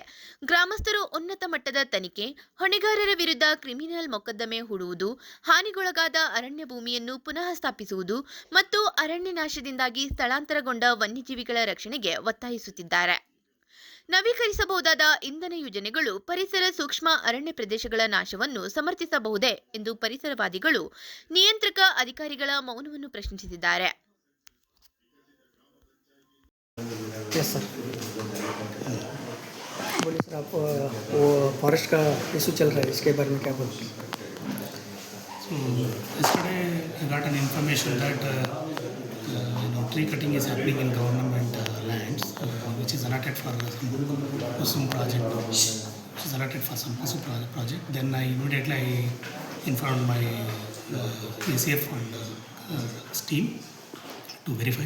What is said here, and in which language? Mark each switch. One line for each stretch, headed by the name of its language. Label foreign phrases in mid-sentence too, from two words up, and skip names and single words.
Kannada: ಗ್ರಾಮಸ್ಥರು ಉನ್ನತ ಮಟ್ಟದ ತನಿಖೆ, ಹೊಣೆಗಾರರ ವಿರುದ್ಧ ಕ್ರಿಮಿನಲ್ ಮೊಕದ್ದಮೆ ಹೂಡುವುದು, ಹಾನಿಗೊಳಗಾದ ಅರಣ್ಯ ಭೂಮಿಯನ್ನು ಪುನಃ ಸ್ಥಾಪಿಸುವುದು ಮತ್ತು ಅರಣ್ಯ ನಾಶದಿಂದಾಗಿ ಸ್ಥಳಾಂತರಗೊಂಡ ವನ್ಯಜೀವಿಗಳ ರಕ್ಷಣೆಗೆ ಒತ್ತಾಯಿಸುತ್ತಿದ್ದಾರೆ. ನವೀಕರಿಸಬಹುದಾದ ಇಂಧನ ಯೋಜನೆಗಳು ಪರಿಸರ ಸೂಕ್ಷ್ಮ ಅರಣ್ಯ ಪ್ರದೇಶಗಳ ನಾಶವನ್ನು ಸಮರ್ಥಿಸಬಹುದೇ ಎಂದು ಪರಿಸರವಾದಿಗಳು ನಿಯಂತ್ರಕ ಅಧಿಕಾರಿಗಳ ಮೌನವನ್ನು ಪ್ರಶ್ನಿಸಿದ್ದಾರೆ.
Hindi: यस सर, बोलिए सर, आप वो फॉरेस्ट का इशू चल रहा है, इसके बारे में क्या बोलते हैं?
English: So yesterday I got an information that tree cutting is happening in government lands, which is allotted for some Kusum project, which is allotted for some Kusum project. Then I immediately informed my ACF and team to verify.